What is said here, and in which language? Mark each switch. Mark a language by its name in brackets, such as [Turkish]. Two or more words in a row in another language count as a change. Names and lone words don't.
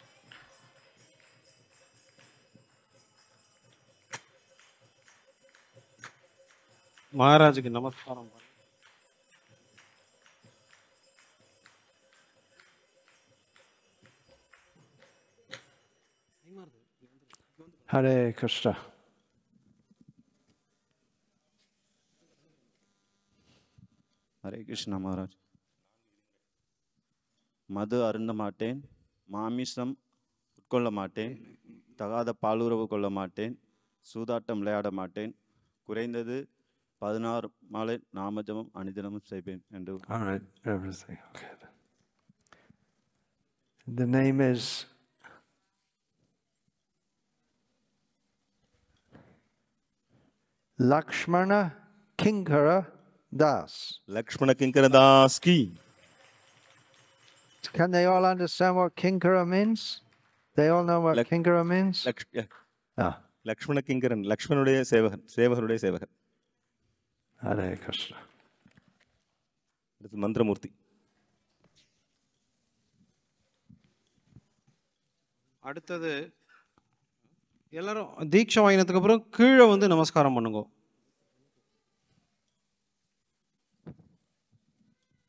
[Tamil] மகாராஜுக்கு நமஸ்காரம். Hare Krishna. ஹரே கிருஷ்ணா மகாராஜ். மது அருந்த மாட்டேன், மாமிசம் உட்கொள்ள மாட்டேன், தகாத பாலுறவு கொள்ள மாட்டேன், சூதாட்டம் விளையாட மாட்டேன், குறைந்தது 16 மாலை நாமஜபம் அனுதினமும் செய்வேன் என்று. [English] All right, everything. Okay. The name is Lakshmana Kinkara Das. [Hindi] लक्ष्मण किंकर दास की. [English] Can they all understand what Kinkara means? They all know what Kinkara means? [Tamil] लक्ष्मण किंकरन लक्ष्मणुடைய சேவகன், சேவகருடைய சேவகன். Hare Krishna. அடுத்து மந்திரமூர்த்தி. அடுத்தது எல்லாரும் தீட்சை வாங்கினதுக்கு அப்புறம் கீழே வந்து நமஸ்காரம் பண்ணுங்க.